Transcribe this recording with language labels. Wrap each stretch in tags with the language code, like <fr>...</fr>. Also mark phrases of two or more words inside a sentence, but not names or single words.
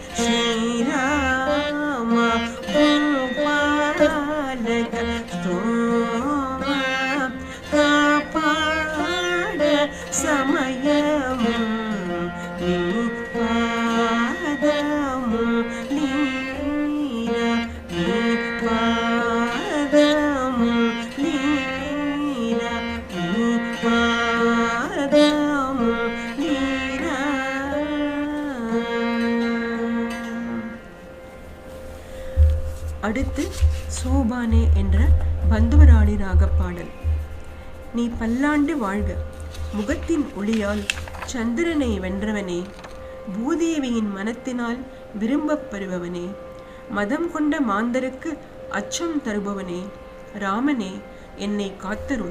<te>శ్రీరామ భూపాలక స్తోమ కాపాడ సమయము నీ పాదము లీరా నీ పాదము లీరా నీ పాదము లీరా.</te> <ta>அடுத்து சோபானே என்ற பந்துவராளி ராக பாடல். நீ பல்லாண்டு வாழ்க, முகத்தின் ஒளியால் சந்திரனை வென்றவனே, பூதேவியின் மனத்தினால் விரும்பப் பெறுபவனே, மதம் கொண்ட மாந்தருக்கு அச்சம் தருபவனே, ராமனே என்னை காத்தருள்.</ta>